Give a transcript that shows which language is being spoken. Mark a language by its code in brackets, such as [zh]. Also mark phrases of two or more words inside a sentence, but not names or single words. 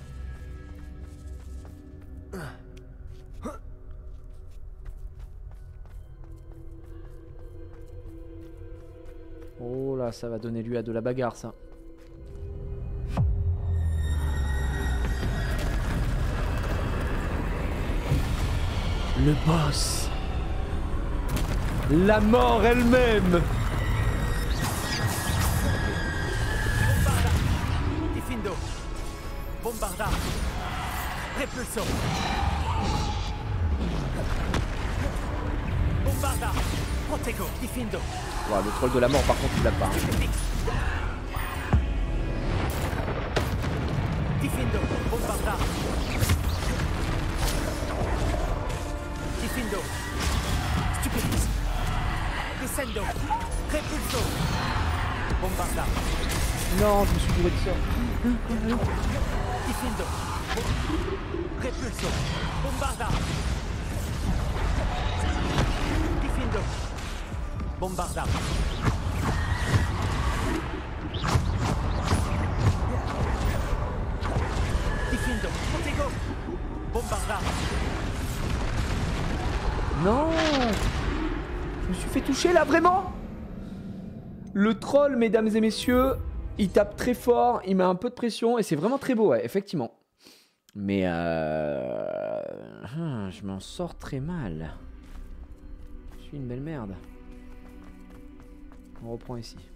[fr] Oh là, ça va donner lieu à de la bagarre, ça. Le boss. La mort elle-même. Bombarda. Diffindo. Bombarda. Repulso. Bombarda. Protego. Diffindo. Wow, le troll de la mort par contre il l'a pas. Stupefix. Diffindo. Bombarda. Diffindo. Stupefix. Descendo. Repulso. Bombarda. Non, je me suis bourré de ça. Diffindo. Repulso. Bombarda. Diffindo. Bombarda. Diffindo. Protego. Bombarda. Non. Je me suis fait toucher là, vraiment. Le troll, mesdames et messieurs, il tape très fort, il met un peu de pression et c'est vraiment très beau, ouais, effectivement. Mais je m'en sors très mal. Je suis une belle merde. On reprend ici.